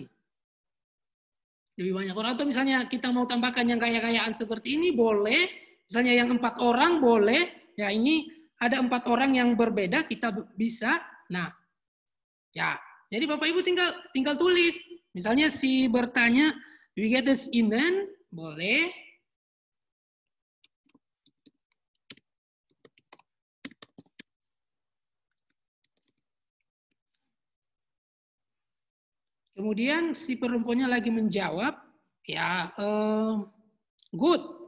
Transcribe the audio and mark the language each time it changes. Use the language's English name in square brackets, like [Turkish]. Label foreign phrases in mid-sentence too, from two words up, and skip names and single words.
[Indonesian] Lebih banyak orang, atau misalnya kita mau tambahkan yang gaya-gayaan seperti ini, boleh. Misalnya yang 4 orang boleh. Ya, ini ada 4 orang yang berbeda, kita bisa. Nah, ya. Jadi Bapak Ibu tinggal tulis. Misalnya si bertanya, [German] wie geht es Ihnen? [Indonesian] Boleh. Kemudian si perempuannya lagi menjawab, ya, good.